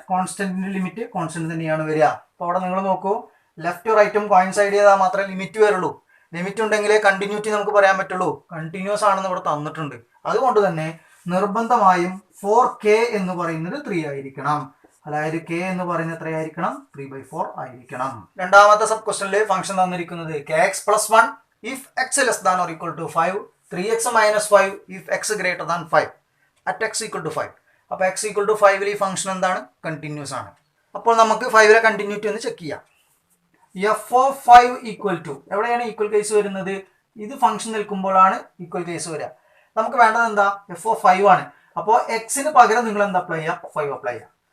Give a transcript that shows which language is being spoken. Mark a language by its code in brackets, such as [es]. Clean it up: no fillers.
[ml] കോൺസ്റ്റന്റിന്റെ limit constant തന്നെയാണ് വരിക. അപ്പോൾ അവിടെ നിങ്ങൾ നോക്കൂ, ലെഫ്റ്റ് റൈറ്റും കോയിൻസൈഡ് ചെയ്താൽ മാത്രമേ ലിമിറ്റ് വരുള്ളൂ. ലിമിറ്റ് ഉണ്ടെങ്കിലേ കണ്ടിന്യൂറ്റി നമുക്ക് പറയാൻ പറ്റുള്ളൂ. കണ്ടിന്യൂസ് ആണെന്ന് ഇവിടെ തന്നിട്ടുണ്ട്. അതുകൊണ്ട് തന്നെ നിർബന്ധമായും 4k എന്ന് പറയുന്നത് 3 ആയിരിക്കണം. അതായത് k എന്ന് പറയുന്നത് എത്രയായിരിക്കണം, 3/4 ആയിരിക്കണം. രണ്ടാമത്തെ സബ് ക്വസ്റ്റനിൽ ഫംഗ്ഷൻ തന്നിരിക്കുന്നത് [en] kx + 1 if x less than or equal to 5, 3x - 5 if x greater than 5 at x equal to 5. [ml] അപ്പോൾ [en] x equal to 5 [ml] ഈ ഫംഗ്ഷൻ എന്താണ്, കണ്ടിന്യൂസ് ആണ്. അപ്പോൾ നമുക്ക് 5ലെ കണ്ടിന്യൂറ്റി ഒന്ന് ചെക്ക് ചെയ്യാം. എഫ് ഓഫ് 5 ഈക്വൽ ടു, എവിടെയാണ് ഈക്വൽ കേസ് വരുന്നത്, ഇത് ഫംഗ്ഷൻ നിൽക്കുമ്പോഴാണ് ഈക്വൽ കേസ് വരിക. നമുക്ക് വേണ്ടത് എന്താ, എഫ് ഓഫ് 5 ആണ്. അപ്പോൾ എക്സിന് പകരം നിങ്ങൾ എന്താ അപ്ലൈ ചെയ്യുക, 5 അപ്ലൈ ചെയ്യുക.